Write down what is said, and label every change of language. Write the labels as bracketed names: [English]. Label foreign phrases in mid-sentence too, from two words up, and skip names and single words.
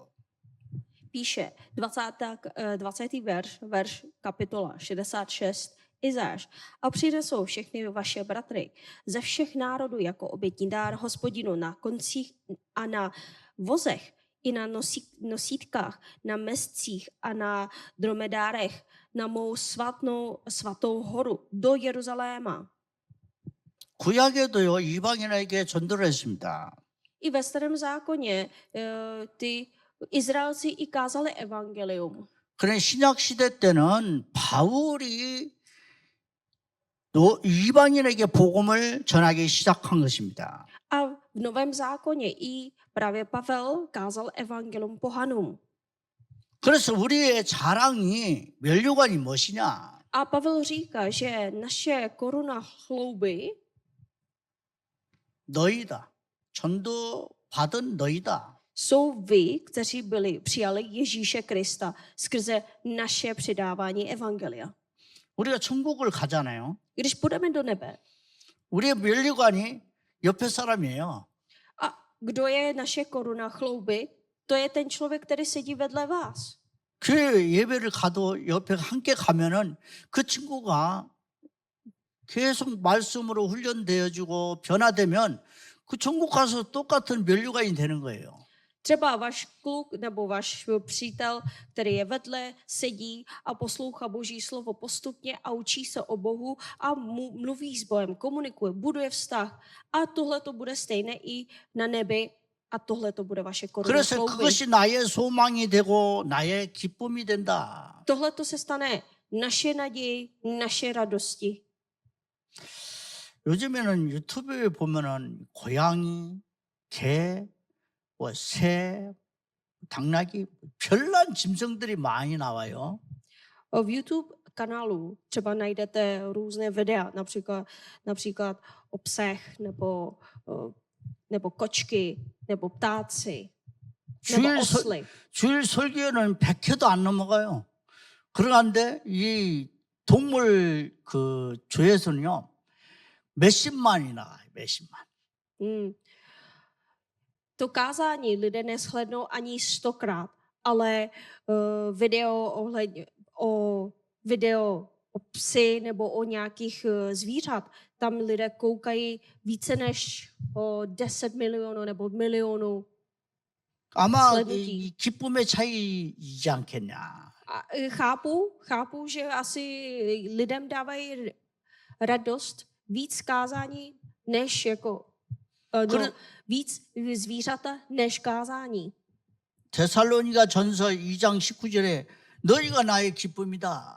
[Czech] Píše 20. verš kapitola 66 Izáš. A přinesou všechny vaše bratry ze všech národů jako obětní dár Hospodinu na koncích a na vozech i na nosítkách, na mezcích a na dromedárech na mou svatou horu do Jeruzaléma. [Korean] 구약에도요, 이방인에게 전도를 했습니다. [Czech] I ve starém zákoně ty Izraelci i kázali evangelium. [Korean] 그런데 신약 시대 때는 바울이 이방인에게 복음을 전하기 시작한 것입니다. [Czech] A v Novém zákoně i právě Pavel kázal evangelium pohanům. [Korean] 그래서 우리의 자랑이 면류관이 무엇이냐? [Czech] A Pavel říká, že naše koruna chlouby [Korean] 너희다. 전도 받은 너희다. [Czech] Jsou vy, kteří přijali Ježíše Krista skrze naše předávání evangelia. [Korean] 우리가 천국을 가잖아요. [Czech] Když půjdeme do nebe, [Korean] 우리의 면류관이 옆에 사람이에요. [Czech] a kdo je naše koruna chlouby, to je ten člověk, který sedí vedle vás. [Korean] 교회 예배를 가도 옆에 함께 가면은 그 친구가 계속 말씀으로 훈련되어지고 변화되면 그 천국 가서 똑같은 면류관이 되는 거예요. [Czech] Třeba váš kluk nebo váš přítel, který je vedle, sedí a poslouchá Boží slovo postupně a učí se o Bohu a mluví s Bohem, komunikuje, buduje vztah. A tohle to bude stejné i na nebi a tohle to bude vaše koruna [Korean] 그래서 [Czech] chlouby. [Korean] 그것이 나의 소망이 되고 나의 기쁨이 된다. [Czech] Tohle to se stane naše naději, naše radosti. [Korean] 요즘에는 유튜브에 보면은 고양이, 개, 뭐 새, 당나귀 별난 짐승들이 많이 나와요. [Czech] V YouTube kanálu třeba najdete různé videa, například o psech nebo kočky, nebo ptáci, nebo osly. [Korean] 주일 설교에는 100회도 안 넘어가요. 그런데 이 동물 그 조에서는요 몇십만이 나가요. 몇십만. [Czech] To kázání lidé neshlednou ani 100krát, ale video o psi nebo o nějakých zvířat, tam lidé koukají více než o 10 milionů nebo milionů [Korean] 아마 [Czech] slednutí. [Korean] 이 기쁨의 차이이지 않겠냐. [Czech] A chápu, že asi lidem dávají radost víc kázání než víc zvířata než kázání. [Korean] 데살로니가 전서 2장 19절에 너희가 나의 기쁨이다.